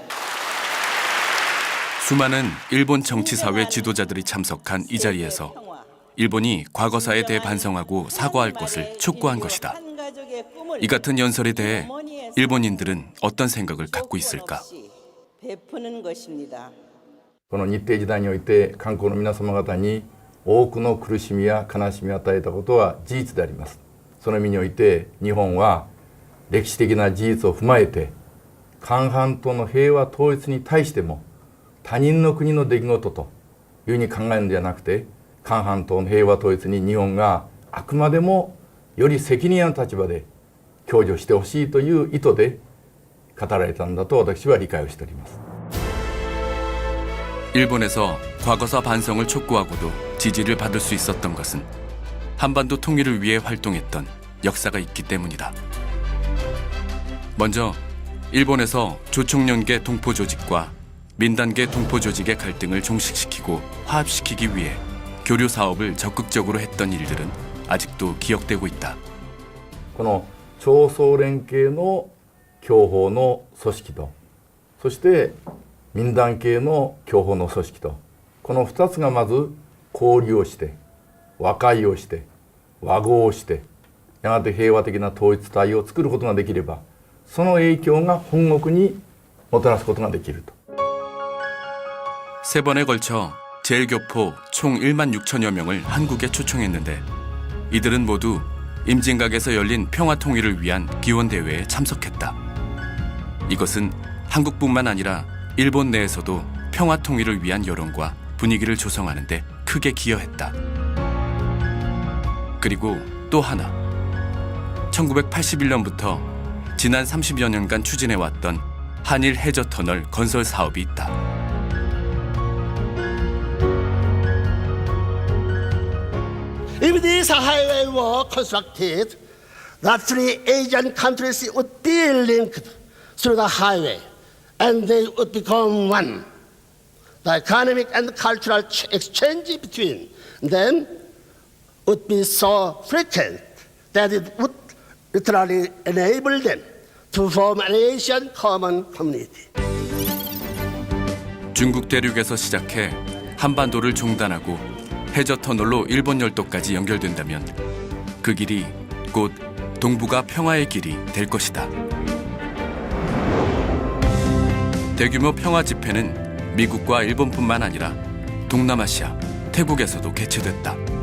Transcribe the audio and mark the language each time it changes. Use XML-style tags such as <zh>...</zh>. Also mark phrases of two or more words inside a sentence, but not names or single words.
<ko>수많은 일본 정치사회 지도자들이 참석한 이 자리에서 일본이 과거사에 대해 반성하고 사과할 것을 촉구한 것이다. 이 같은 연설에 대해 일본인들은 어떤 생각을 갖고 있을까? 베푸는 것입니다.</ko> <ja>この日帝時代において韓国の皆様方に多くの苦しみや悲しみを与えたことは事実であります。その意味において日本は歴史的な事実を踏まえて韓半島の平和統一に対しても他人の国の出来事というふうに考えるのではなくて、韓半島の平和統一に日本があくまでもより責任ある立場で享受してほしいという意図で語られたんだと私は理解をしております。</ja> <ko>일본에서 과거사 반성을 촉구하고도 지지를 받을 수 있었던 것은 한반도 통일을 위해 활동했던 역사가 있기 때문이다. 먼저 일본에서 조총련계 동포조직과 민단계 동포조직의 갈등을 종식시키고 화합시키기 위해 교류 사업을 적극적으로 했던 일들은 아직도 기억되고 있다.</ko> <ja>この朝総連系の教法の組織と、そして民団系の教法の組織と、この2つがまず交流をして和解をして和合をして、やがて平和的な統一体を作ることができれば、その影響が本国にもたらすことができると。</ja> <ko>3번에 걸쳐 제일교포 총 1만 6천여 명을 한국에 초청했는데 이들은 모두 임진각에서 열린 평화통일을 위한 기원대회에 참석했다. 이것은 한국뿐만 아니라 일본 내에서도 평화통일을 위한 여론과 분위기를 조성하는 데 크게 기여했다. 그리고 또 하나, 1981년부터 지난 30여 년간 추진해왔던 한일 해저터널 건설 사업이 있다.</ko> <en>If this highway were constructed, the three Asian countries would be linked through the highway, and they would become one. The economic and cultural exchange between them would be so frequent that it would literally enable them to form an Asian common community.</en> <ko>중국 대륙에서 시작해 한반도를 종단하고 해저터널로 일본 열도까지 연결된다면 그 길이 곧 동북아 평화의 길이 될 것이다. 대규모 평화 집회는 미국과 일본뿐만 아니라 동남아시아, 태국에서도 개최됐다.</ko>